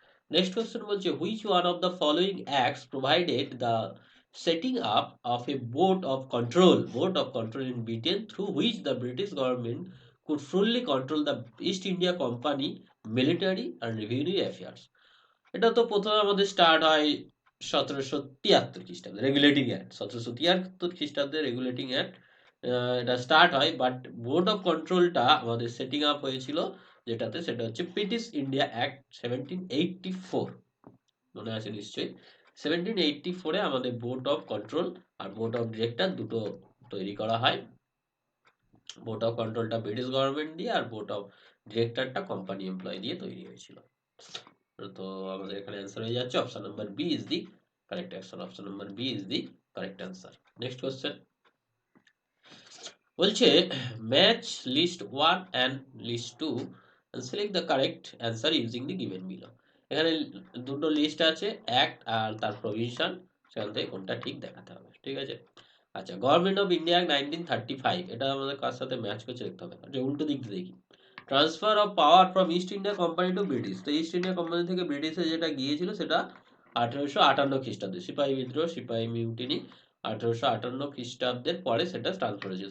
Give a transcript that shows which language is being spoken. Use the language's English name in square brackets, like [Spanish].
[English] next question [Bangla] বলছে [English] Which one of the following acts provided the setting up of a board of control in Britain through which the British government could fully control the East India Company military and revenue affairs। [Bangla] এটা তো প্রথমে আমাদের start হয় 1773 খ্রিস্টাব্দে, regulating act 1773 খ্রিস্টাব্দে regulating act এটা start হয়। But board of কন্ট্রোলটা আমাদের সেটিং আপ হয়েছিল যেটাতে, সেটা হচ্ছে ব্রিটিশ ইন্ডিয়া অ্যাক্ট 1784, মনে আছে নিশ্চয়ই। 1784-এ আমাদের board of control আর board of director দুটো তৈরি করা হয়। বোর্ড অফ কন্ট্রোলটা ব্রিটিশ গভর্নমেন্ট দিয়ে আর বোর্ড অফ ডিরেক্টরটা কোম্পানি এমপ্লয় দিয়ে তৈরি হয়েছিল। তো আমাদের এখানে অ্যান্সার হয়ে যাচ্ছে [English] Option number B is the correct answer. Option number B is the correct answer. Next question [Bangla] বলছে [English] Match list 1 and list 2 and select the correct answer using the given below। [Bangla] এখানে দুটো লিস্ট আছে, act আর তার provision, সেখান থেকে কোনটা ঠিক দেখাতে হবে। ঠিক আছে, আচ্ছা। গভর্নমেন্ট অফ ইন্ডিয়া 1935, এটা আমাদের কার সাথে ম্যাচ করছে দেখতে হবে। আচ্ছা, উল্টো দিক দিয়ে দেখি। [English] Transfer of power from East India company to British. [Bangla] তো ইস্ট ইন্ডিয়া কোম্পানি থেকে ব্রিটিশে যেটা গিয়েছিল সেটা 1858 খ্রিস্টাব্দে, সিপাহী বিদ্রোহ, সিপাহী মিউটিনি, 1858 খ্রিস্টাব্দের পরে সেটা ট্রান্সফার হয়েছে।